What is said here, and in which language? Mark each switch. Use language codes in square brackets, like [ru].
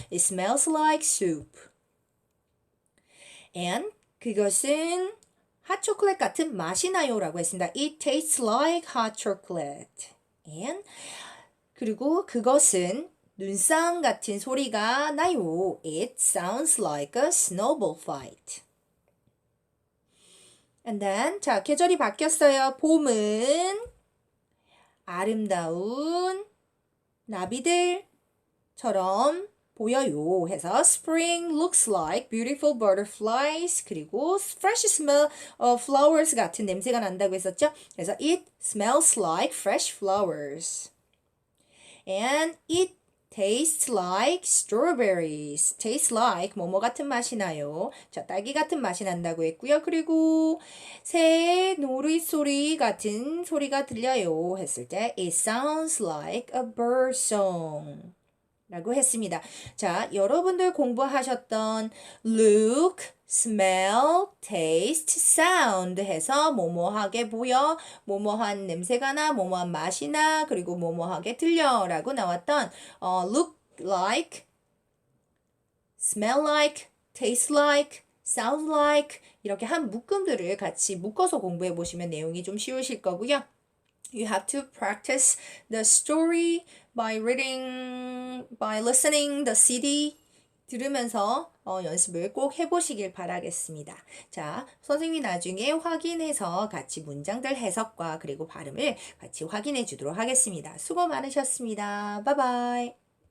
[en] It smells like soup. [ko] And 그것은 핫 초콜릿 같은 맛이 나요 라고 했습니다. [en] It tastes like hot chocolate. [ko] And 그리고 그것은 눈싸움 같은 소리가 나요. [en] It sounds like a snowball fight. And then [ko] 자, 계절이 바뀌었어요. 봄은 아름다운 나비들 처럼 보여요 해서 [en] spring looks like beautiful butterflies [ko] 그리고 [en] fresh smell of flowers [ko] 같은 냄새가 난다고 했었죠. 그래서 [en] it smells like fresh flowers. And it tastes like strawberries. Tastes like [ko] 뭐뭐 같은 맛이 나요. 자, 딸기 같은 맛이 난다고 했고요. 그리고 새의 노랫소리 같은 소리가 들려요 했을 때 [en] it sounds like a bird song. [ko] 라고 했습니다. 자, 여러분들 공부하셨던 look, smell, taste, sound 해서 뭐뭐하게 보여, 뭐뭐한 냄새가 나, 뭐뭐한 맛이 나, 그리고 뭐뭐하게 들려 라고 나왔던 look like, smell like, taste like, sound like 이렇게 한 묶음들을 같이 묶어서 공부해 보시면 내용이 좀 쉬우실 거고요. [en] You have to practice the story by reading, by listening the CD. [ko] 들으면서 연습을 꼭 해보시길 바라겠습니다. 자, 선생님이 나중에 확인해서 같이 문장들 해석과 그리고 발음을 같이 확인해 주도록 하겠습니다. 수고 많으셨습니다. 바이바이.